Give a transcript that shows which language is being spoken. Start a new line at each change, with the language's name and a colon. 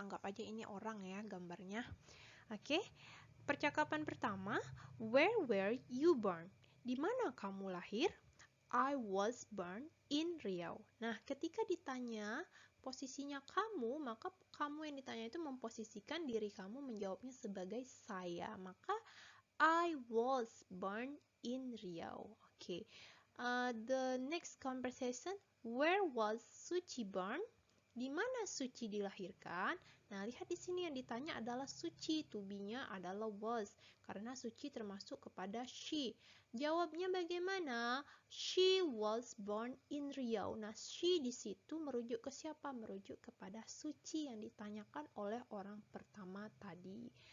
Indonesian: Anggap aja ini orang ya gambarnya. Oke. Percakapan pertama,
English: where were you born?
Indonesian: Di mana kamu lahir?
English: I was born in Riau.
Indonesian: Nah, ketika ditanya posisinya kamu, maka kamu yang ditanya itu memposisikan diri kamu menjawabnya sebagai saya.
English: Maka I was born in Riau. Okay. The next conversation, where was Suci born?
Indonesian: Di mana Suci dilahirkan? Nah, lihat di sini yang ditanya adalah Suci, to be-nya adalah was, karena Suci termasuk kepada she. Jawabnya bagaimana?
English: She was born in Riau.
Indonesian: Nah, she di situ merujuk ke siapa? Merujuk kepada Suci yang ditanyakan oleh orang pertama tadi.